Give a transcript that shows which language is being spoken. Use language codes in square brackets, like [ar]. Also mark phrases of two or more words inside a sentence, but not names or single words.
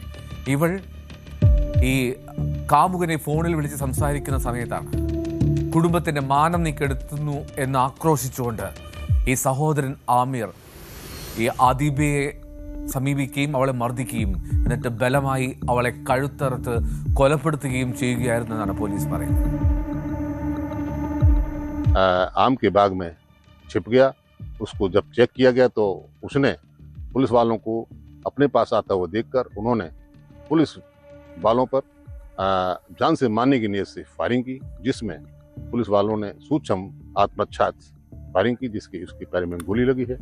[ml] ഇവൾ ഈ കാമുകനെ ഫോണിൽ വിളിച്ച് സംസാരിക്കുന്ന സമയത്താണ് കുടുംബത്തിന്റെ മാനം നീക്കെടുത്തുന്നു എന്ന് ആക്രോശിച്ചുകൊണ്ട് ഈ സഹോദരൻ ആമിർ ഈ ആദിബയെ സമീപിക്കുകയും അവളെ മർദ്ദിക്കുകയും എന്നിട്ട് ബലമായി അവളെ കഴുത്തറുത്ത് കൊലപ്പെടുത്തുകയും ചെയ്യുകയായിരുന്നു എന്നാണ് പോലീസ് പറയുന്നത്. [hi] आम के बाग में छिप गया। उसको जब चेक किया गया तो उसने पुलिस वालों को अपने पास आता हुआ देखकर उन्होंने पुलिस वालों पर जान से मारने की नीयत से फायरिंग की, जिसमें पुलिस वालों ने सूक्ष्म आत्मरक्षा फायरिंग की, जिसकी उसके पैर में गोली लगी है।